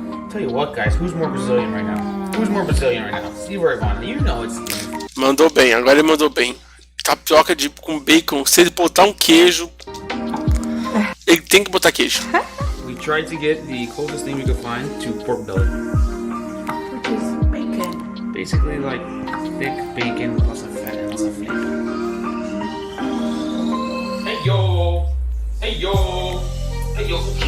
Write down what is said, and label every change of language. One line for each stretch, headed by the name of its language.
English: Tell you what, guys, who's more Brazilian right now? Who's more Brazilian right now? Steve or Ivana? You know it's Steve.
Portuguese: Mandou bem, agora ele mandou bem. Tapioca com bacon, se ele botar um queijo, ele tem que botar queijo.
English: We tried to get the closest thing we could find to pork belly. Which is bacon. Basically like thick bacon plus a fat and plus a flake. Hey yo! Hey yo! Hey yo!